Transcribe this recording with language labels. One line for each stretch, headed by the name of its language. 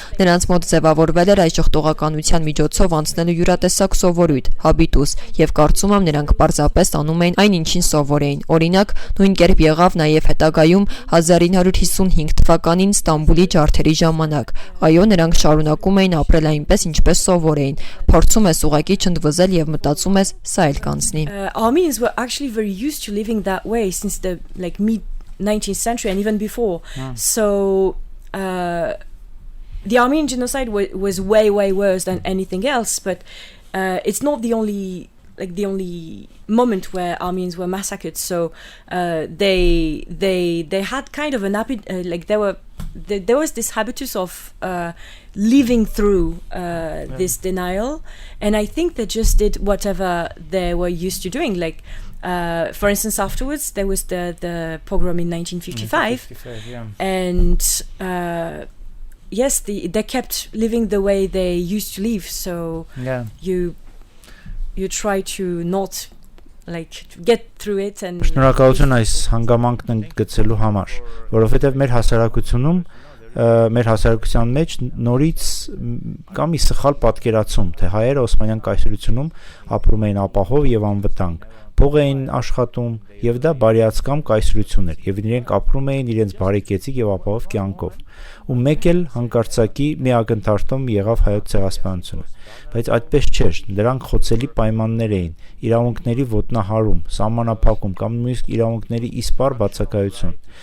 Armenian: Նրանց մոտ ձևավորվել էր այս շղթողականության միջոցով անցնելու յուրատեսակ սովորույթ, հաբիտուս, եւ կարծում եմ նրանք պարզապես անում էին այն, ինչին սովոր էին։ Օրինակ, նույն կերպ եղավ նաեւ հետագայում 1955 թվականին Ստամբուլի ջարդերի ժամանակ։ Այո, նրանք շարունակում էին ապրել այնպես, ինչպես սովոր էին։ Փորձում ես ուղակի չընդվզել եւ մտածում ես սա էլ կանցնի։
English: Armenians were actually very used to living that way since the mid 19th century and even before. So the Armenian genocide was way worse than anything else, but it's not the only moment where Armenians were massacred. So they had kind of an there was this habitus of living through this denial, and I think they just did whatever they were used to doing. Like for instance, afterwards there was the pogrom in 1955, and yes, they kept living the way they used to live. So you try to not to get through it and
Armenian: Շնորհակալություն այս հանգամանքն գծելու համար, որովհետև մեր հասարակությունում մեր հասարակության մեջ նորից կա մի սխալ պատկերացում, թե հայերը Օսմանյան կայսրությունում ապրում էին ապահով եւ անվտանգ, փող էին աշխատում, եւ դա բարիացկամ կայսրություն էր, եւ իրենք ապրում էին իրենց բարեկեցիկ եւ ապահով կյանքով։ Ու մեկ էլ հանկարծակի մի ակնթարթում եղավ հայոց ցեղասպանությունը, բայց այդպես չէր, դրանք խոցելի պայմաններ էին, իրավունքների ոտնահարում, սահմանափակում կամ նույնիսկ իրավունքների իսպառ բացակայություն,